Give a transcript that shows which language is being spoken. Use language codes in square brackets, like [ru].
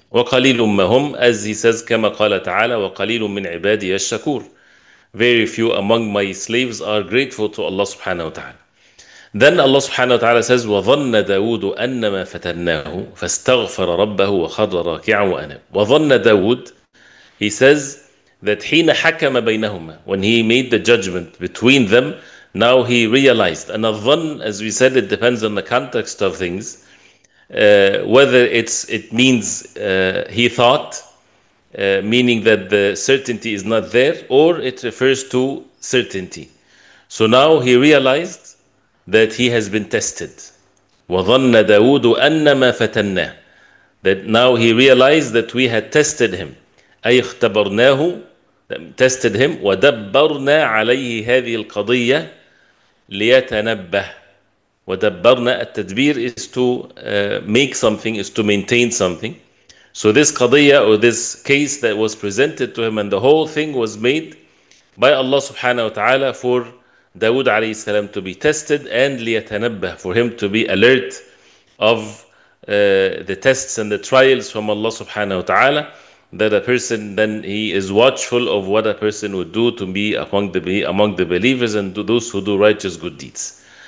[ar] وَقَلِيلٌ مَا هُمْ, [en] as he says, [ar] كما قال تعالى وَقَلِيلٌ مِّنْ عِبَادِيَ الشَّكُورِ. [en] Very few among my slaves are grateful to Allah subhanahu wa ta'ala. Then Allah subhanahu wa ta'ala says, [ar] وَظَنَّ دَاوُودُ أَنَّمَا فَتَنَّاهُ فَاسْتَغْفَرَ رَبَّهُ وَخَرَّ رَاكِعًا وَأَنَابَ. وَظَنَّ دَاوُود, [en] he says that [ar] حين حكم بينهما, [en] when he made the judgment between them, now he realized. And al-dhann, as we said, it depends on the context of things, whether it means he thought, meaning that the certainty is not there, or it refers to certainty. So now he realized that he has been tested. [ar] وَظَنَّ دَاوُودُ أَنَّمَا فَتَنَّاهُ, [en] that now he realized that we had tested him. [ar] أي اختبرناه, [en] tested him. [ar] وَدَبَّرْنَا عَلَيْهِ هذه القضية ليتنبه. وَدَبَّرْنَا, التدبير [en] is to make something, is to maintain something. So this qadiyya, or this case that was presented to him, and the whole thing was made by Allah subhanahu wa ta'ala for Dawood alayhi salam to be tested, and [ar] ليتنبه, [en] for him to be alert of the tests and the trials from Allah subhanahu wa ta'ala, that a person, then he is watchful of what a person would do to be among the believers and to those who do righteous good deeds.